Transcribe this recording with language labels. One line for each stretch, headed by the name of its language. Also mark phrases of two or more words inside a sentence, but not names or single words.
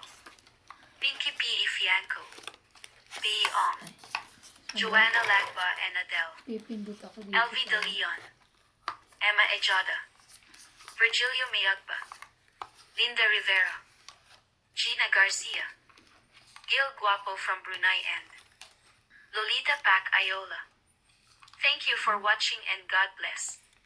English: Pinky P. Ifianco. P. Ong. Joanna Lagba and Adele.
Filipino: Pipindot ako dito.
English: Elvie De Leon. Emma Ejada. Virgilio Mayagba. Linda Rivera. Gina Garcia. Gil Guapo from Brunei and Lolita Pac Ayola. Thank you for watching and God bless.